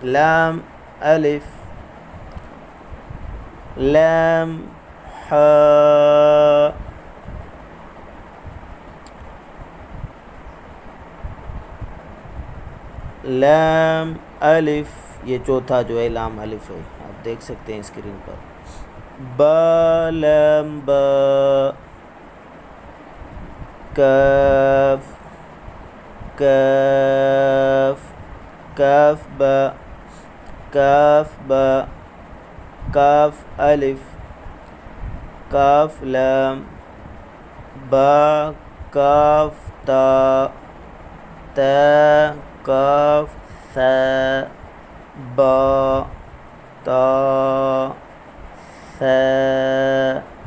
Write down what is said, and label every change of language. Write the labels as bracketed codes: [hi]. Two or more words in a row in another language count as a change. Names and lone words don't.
[ar] لام الف لام ہا لام الف، [ur] یہ چوتھا جو ہے لام الف ہے، آپ دیکھ سکتے ہیں اسکرین پر۔ [ar] با لام با کاف کاف کاف با کاف با کاف الف کاف لام با کاف تا تا کاف ثا با تا ثا